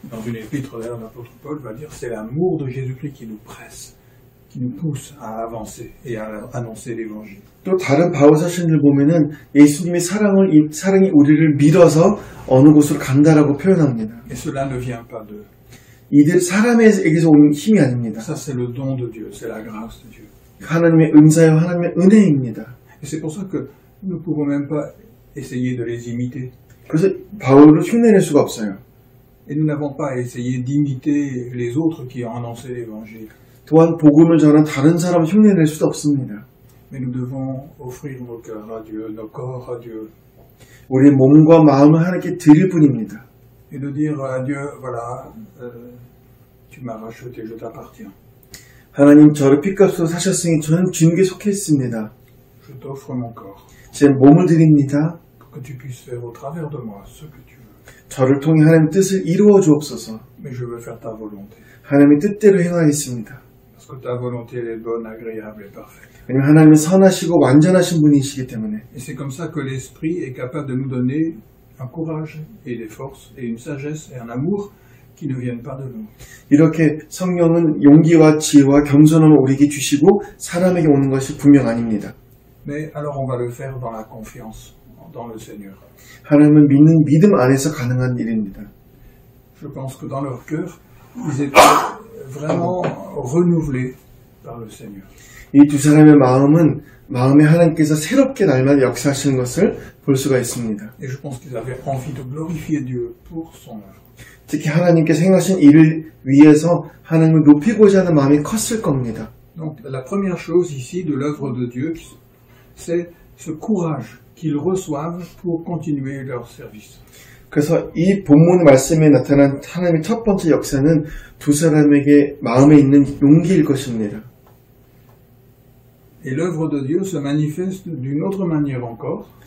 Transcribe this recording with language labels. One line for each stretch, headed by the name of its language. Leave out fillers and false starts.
French: Dans une épître, d'ailleurs, l'apôtre Paul va dire c'est l'amour de Jésus-Christ qui nous presse, qui nous pousse à avancer et à annoncer l'évangile.
Korean: 또 다른 바울 사신을 보면은 예수님의 사랑이 우리를 밀어서 어느 곳으로 간다라고 표현합니다.
French: Et cela ne vient pas d'eux.
Korean: 이들 사람에게서 오는 힘이 아닙니다.
French: Ça, c'est le don de Dieu, c'est la grâce de Dieu.
Korean: 하나님의 은사요, 하나님의 은혜입니다.
French: Et c'est pour ça que nous ne pouvons même pas essayer de les imiter.
Korean: 그래서 바울을 흉내낼 수가 없어요.
French: Et nous n'avons pas essayé d'imiter les autres qui ont annoncé l'évangile.
Korean: 또한 복음을 전한 다른 사람을 흉내낼 수도 없습니다.
French: Mais nous devons offrir nos cœurs à Dieu, nos corps à Dieu.
Korean: 우리의 몸과 마음을 하나님께 드릴 뿐입니다.
French: Et de dire à Dieu, voilà, tu m'as racheté, je t'appartiens.
Korean: 하나님 저를 핏값으로 사셨으니 저는 주님께 속해 있습니다.
French: Je t'offre mon corps,
Korean: 제 몸을 드립니다.
French: pour que tu puisses faire au travers de moi ce que tu veux.
Korean: 저를 통해 하나님의 뜻을 이루어 주옵소서.
French: Mais je veux faire ta volonté.
Korean: 하나님의 뜻대로 행하겠습니다.
French: Parce que ta volonté, elle est bonne, agréable et parfaite.
Korean: 왜냐하면 하나님은 선하시고 완전하신 분이시기 때문에
French: Et c'est comme ça que l'Esprit est capable de nous donner un courage et des forces et une sagesse et un amour qui ne viennent pas de nous.
Korean: 이렇게 성령은 용기와 지혜와 겸손함을 우리에게 주시고 사람에게 오는 것이 분명 아닙니다.
French: Mais alors on va le faire dans la confiance, dans le Seigneur.
Korean: 하나님은 믿는 믿음 안에서 가능한 일입니다.
French: Je pense que dans leur cœur, ils étaient vraiment renouvelés par le Seigneur.
Korean: 이 두 사람의 마음에 하나님께서 새롭게 날마다 역사하시는 것을 볼 수가 있습니다.
French: Et je pense qu'ils avaient envie de glorifier Dieu pour son œuvre.
Korean: 특히 하나님께서 행하신 일을 위해서 하나님을 높이고자 하는 마음이 컸을 겁니다.
French: Donc la première chose ici de l'œuvre de Dieu, c'est ce courage qu'ils reçoivent pour continuer leur service.
Korean: 그래서 이 본문 말씀에 나타난 하나님의 첫 번째 역사는 두 사람에게 마음에 있는 용기일 것입니다.
French: Et l'œuvre de Dieu se manifeste d'une autre manière encore.